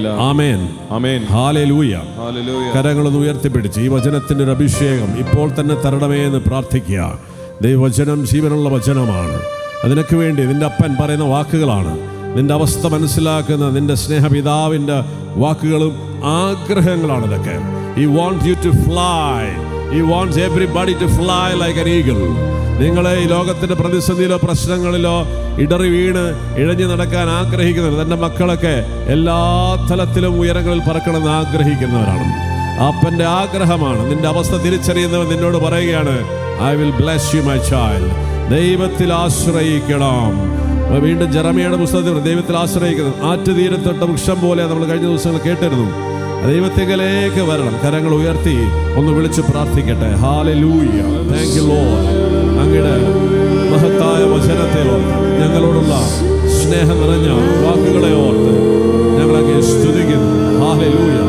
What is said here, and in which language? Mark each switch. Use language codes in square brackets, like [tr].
[ml] ആമേൻ, hallelujah. കരങ്ങളൊന്ന് ഉയർത്തിപ്പിടിച്ച് ഈ വചനത്തിന്റെ ഒരു അഭിഷേകം ഇപ്പോൾ തന്നെ തരണമേ എന്ന് പ്രാർത്ഥിക്കുക. ദൈവവചനം ജീവനുള്ള വചനമാണ്. അതിനൊക്കെ വേണ്ടി നിന്റെ അപ്പൻ പറയുന്ന വാക്കുകളാണ്. നിന്റെ അവസ്ഥ മനസ്സിലാക്കുന്ന നിന്റെ സ്നേഹപിതാവിൻ്റെ വാക്കുകളും ആഗ്രഹങ്ങളാണ് ഇതൊക്കെ. [en] He wants you to fly. He wants everybody to fly like an eagle. [ml] നിങ്ങളെ ഈ ലോകത്തിൻ്റെ പ്രതിസന്ധിയിലോ പ്രശ്നങ്ങളിലോ ഇടറി വീണ് ഇഴഞ്ഞു നടക്കാൻ ആഗ്രഹിക്കുന്നവർ, തൻ്റെ മക്കളൊക്കെ എല്ലാ തലത്തിലും ഉയരങ്ങളിൽ പറക്കണമെന്ന് ആഗ്രഹിക്കുന്നവരാണ്. അപ്പൻ്റെ ആഗ്രഹമാണ്. നിന്റെ അവസ്ഥ തിരിച്ചറിയുന്നവൻ നിന്നോട് പറയുകയാണ്, [en] I will bless you my child. [ml] ദൈവത്തിൽ ആശ്രയിക്കണം. വീണ്ടും ജെറമിയയുടെ പുസ്തകത്തിൽ ദൈവത്തിൽ ആശ്രയിക്കുന്നത് ആറ്റുതീരത്തൊട്ട വൃക്ഷം പോലെ നമ്മൾ കഴിഞ്ഞ ദിവസങ്ങൾ കേട്ടിരുന്നു. ദൈവത്തിലേക്ക് വരണം. കരങ്ങൾ ഉയർത്തി ഒന്ന് വിളിച്ച് പ്രാർത്ഥിക്കട്ടെ. ഹല്ലേലൂയ. [en] Thank you lord. [ml] അങ്ങയുടെ മഹത്തായ വചനത്തെ ഓർത്ത്, ഞങ്ങളോടുള്ള സ്നേഹം നിറഞ്ഞ വാക്കുകളെ ഓർത്ത് ഞങ്ങളങ്ങേ സ്തുതിക്കുന്നു. ഹല്ലേലൂയ.